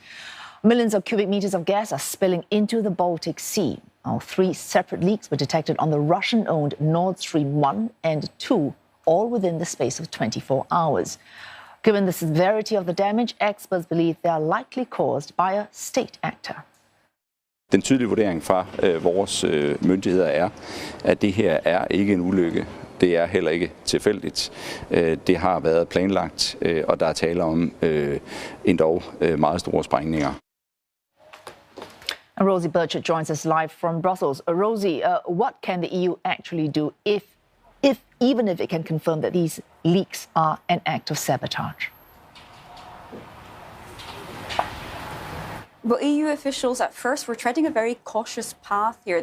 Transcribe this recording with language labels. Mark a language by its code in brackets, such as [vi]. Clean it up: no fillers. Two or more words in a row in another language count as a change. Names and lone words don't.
[en] Millions of cubic meters of gas are spilling into the Baltic Sea. Now, 3 separate leaks were detected on the Russian-owned Nord Stream 1 and 2, all within the space of 24 hours. Given the severity of the damage, experts believe they are likely caused by a state actor. [da] Den tydelige vurdering fra vores myndigheder er, at det her er ikke en ulykke. Det er heller ikke tilfældigt. Det har været planlagt, og der er tale om endog meget store sprængninger. [en] Rosie Burchett joins us live from Brussels. Rosie, what can the EU actually do even if it can confirm that these leaks are an act of sabotage? Well, EU officials at first were treading a very cautious path here.